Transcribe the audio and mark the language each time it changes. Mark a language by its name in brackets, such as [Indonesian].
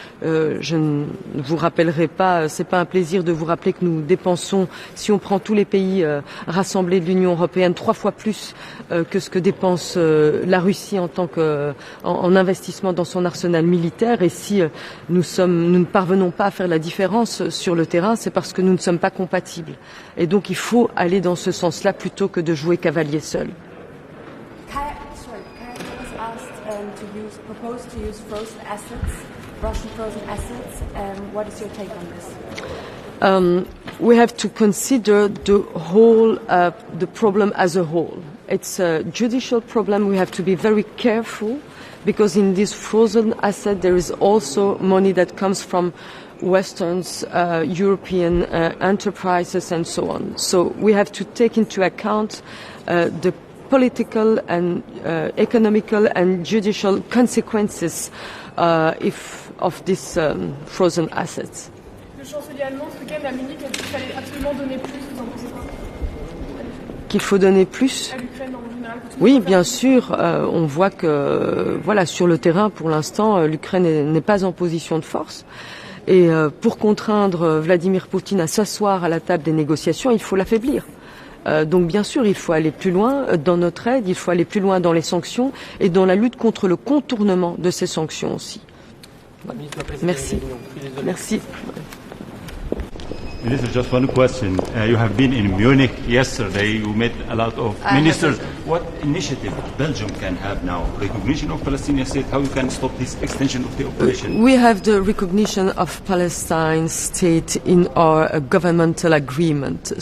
[French] Je ne vous rappellerai pas, c'est pas un plaisir de vous rappeler que nous dépensons, si on prend tous les pays rassemblés de l'Union européenne, 3 fois plus que ce que dépense la Russie en investissement dans son arsenal militaire. Et si nous ne parvenons pas à faire la différence sur le terrain, c'est parce que nous ne sommes pas compatibles. Et donc il faut aller dans ce sens-là plutôt que de jouer cavalier seul. [English] Kaya was asked propose to use frozen assets, Russian frozen assets. What is your take on this? We have to consider the whole, the problem as a whole. It's a judicial problem. We have to be very careful because in this frozen asset there is also money that comes from Westerns, European enterprises and so on. So we have to take into account the political and economical and judicial consequences of this frozen assets. [French] Le chancelier allemand ce week-end à Munich a dit qu'il fallait absolument donner plus, vous en pensez quoi? Qu'il faut donner plus? À l'Ukraine en général. Oui, bien sûr. On voit que, voilà, sur le terrain, pour l'instant, l'Ukraine n'est pas en position de force. Et pour contraindre Vladimir Poutine à s'asseoir à la table des négociations, il faut l'affaiblir. Donc bien sûr, il faut aller plus loin dans notre aide, il faut aller plus loin dans les sanctions et dans la lutte contre le contournement de ces sanctions aussi. Voilà. Merci. Merci. [English] Minister, just one question. You have been in Munich yesterday. You met a lot of ministers. What initiative Belgium can have now? Recognition of Palestinian state? How you can stop this extension of the operation? We have the recognition of Palestine state in our governmental agreement.